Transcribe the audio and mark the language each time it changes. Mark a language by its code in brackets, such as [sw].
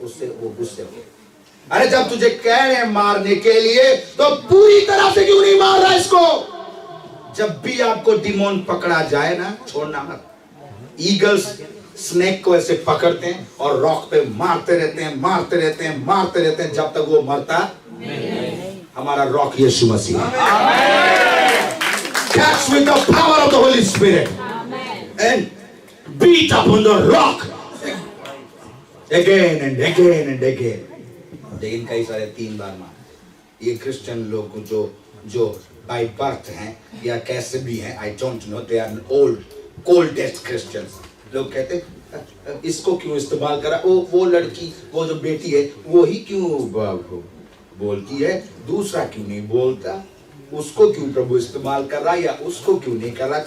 [hi] उससे वो गुस्से हो गया। अरे जब तुझे कह रहे हैं मारने के लिए, तो पूरी तरह से क्यों नहीं मार रहा इसको? जब भी आपको डिमोन पकड़ा जाए ना, छोड़ना मत। ईगल्स स्नेक को ऐसे पकड़ते हैं और रॉक पे मारते रहते हैं जब तक वो मरता नहीं। हमारा रॉक यीशु मसीह है। [en] Catch with the power of the Holy Spirit and beat upon the rock again and again and again. [hi] लेकिन कई सारे 3 बार मार। ये क्रिश्चियन लोग जो बाय बर्थ हैं या कैसे भी हैं, [en] I don't know, they are oldest Christians. [hi] लोग कहते इसको क्यों इस्तेमाल करा, वो लड़की, वो जो बेटी है, वो ही क्यों बोलती है, दूसरा क्यों नहीं बोलता, उसको क्यों प्रभु इस्तेमाल कर रहा, या उसको क्यों नहीं कर रहा।